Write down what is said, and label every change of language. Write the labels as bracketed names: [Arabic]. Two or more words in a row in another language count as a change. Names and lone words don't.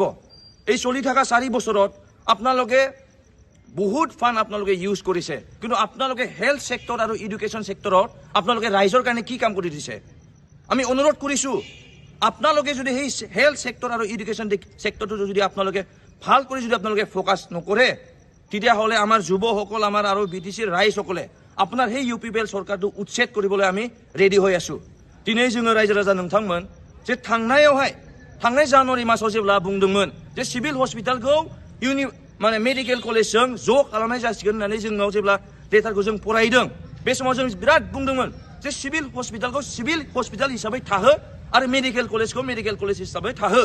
[Assamese] এই চলি থকা 4 বছৰত আপোনালোকে বহুত ফাণ্ড আপোনালোকে ইউজ কৰিছে, কিন্তু আপোনালোকে [English] health sector [Assamese] আৰু [English] education sector [Assamese] আপোনালোকে ৰাইজৰ কাৰণে কি কাম কৰি দিছে? আমি অনুৰোধ কৰিছোঁ আপোনালোকে যদি সেই [English] health sector [Assamese] আৰু [English] education sector [Assamese] যদি আপোনালোকে ভাল কৰি যদি আপোনালোকে ফ'কাছ নকৰে, তেতিয়াহ'লে আমাৰ যুৱসকল আমাৰ আৰু BTCৰ ৰাইজসকলে আপোনাৰ সেই UPPL চৰকাৰটো উচ্ছেদ কৰিবলৈ আমি ৰেডি হৈ আছোঁ। [Bodo] दिनै जोङो रायजो राजा नोंथांमोन जे थांनाय जानुवारि मासाव जेब्ला बुंदोंमोन जे [English] civil hospital [Bodo] माने [English] medical college [Bodo] ज' खालामनाय जासिगोन होननानै जोंनाव जेब्ला लेटारखौ जों फरायदों, बे समाव जों बिराद बुंदोंमोन जे [English] civil hospital civil hospital [Bodo] हिसाबै थाहो आरो [English] medical college medical college [Bodo] हिसाबै थाहो।